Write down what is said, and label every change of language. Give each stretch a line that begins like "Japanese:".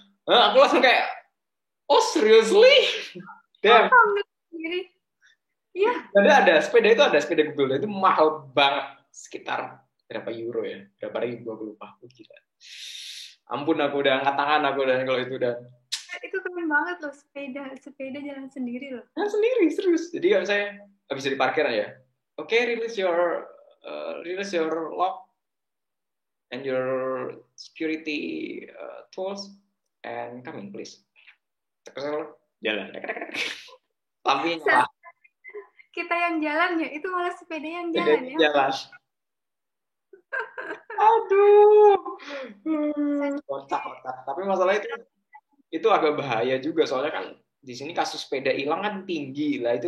Indonesian: Aku langsung kayak,
English: oh seriously? Damn.
Indonesian: Sendiri. Iya. Ada sepeda itu ada sepeda Google itu mahal banget, sekitar berapa euro ya? Berapa ribu aku lupa. Gila. Ampun, aku udah angkat tangan aku dan kalau itu udah. Itu keren banget loh, sepeda jalan sendiri loh. Jalan sendiri, serius. Jadi kalau saya nggak bisa diparkir aja.
English: Oke, release your lock and your security tools and come in please.
Indonesian: Jalan. Lampunya nyala. Kita yang jalan ya, itu malah sepeda yang jalan ya. Jalan. Aduh. Kocak. Tapi masalah itu agak bahaya juga, soalnya kan di sini kasus sepeda hilang kan tinggi lah.